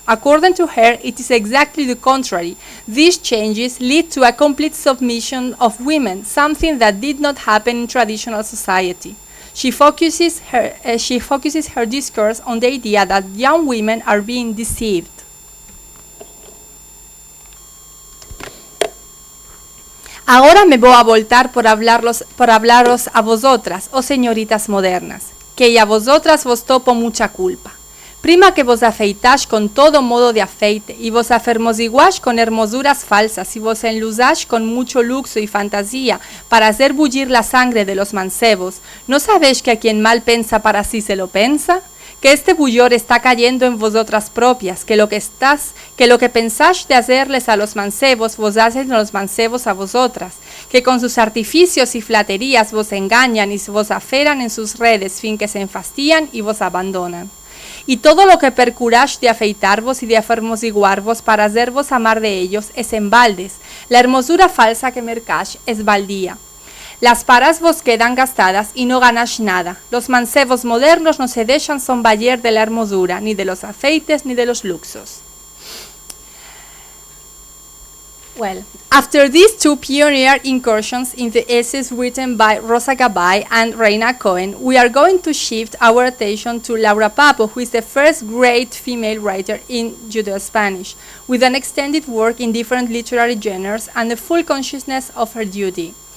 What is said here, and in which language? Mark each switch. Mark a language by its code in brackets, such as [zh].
[en] According to her, it is exactly the contrary. These changes lead to a complete submission of women, something that did not happen in traditional society. She focuses her discourse on the idea that young women are being deceived. [lad] Ahora me voy a voltar por hablaros a vosotras, oh señoritas modernas, que y a vosotras vos topo mucha culpa. Prima que vos afeitáis con todo modo de afeite, y vos afermosiguáis con hermosuras falsas, y vos enluzáis con mucho luxo y fantasía, para hacer bullir la sangre de los mancebos, ¿no sabéis que a quien mal pensa para sí se lo pensa? Que este bullor está cayendo en vosotras propias, que lo que pensáis de hacerles a los mancebos, vos hacen los mancebos a vosotras, que con sus artificios y flaterías vos engañan y vos aferran en sus redes, fin que se enfastían y vos abandonan. Y todo lo que percuráis de afeitarvos y de afermosiguarvos para hacervos amar de ellos es en baldes, la hermosura falsa que mercáis es baldía. Las paras vos quedan gastadas y no ganáis nada. Los mancebos modernos no se dejan somballer de la hermosura, ni de los afeites, ni de los luxos. [en] Well, after these two pioneer incursions in the essays written by Rosa Cabaye and Reina Cohen, we are going to shift our attention to Laura Papo, who is the first great female writer in Judeo-Spanish, with an extended work in different literary genres and a full consciousness of her duty.